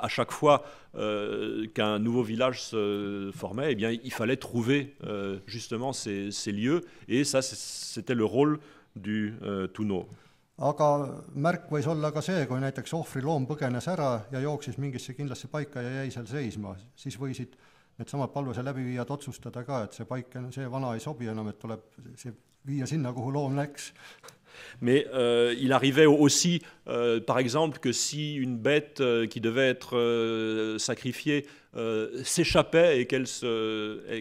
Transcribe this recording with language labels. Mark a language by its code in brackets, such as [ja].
[fr] À chaque fois qu'un nouveau village se formait, eh bien, il fallait trouver justement ces lieux, et ça, c'était le rôle du Tuno. [et] Aga märk võis olla ka see, kui näiteks ohvri loom põgenes ära ja jooksis mingisse kindlasse paika ja jäi seal seisma, siis võisid need samad palvuse läbiviijad otsustada ka, et see vana ei sobi enam, et tuleb viia sinna, kuhu loom läks. [fr] Mais il arrivait aussi, par exemple, que si une bête qui devait être sacrifiée s'échappait et qu'elle se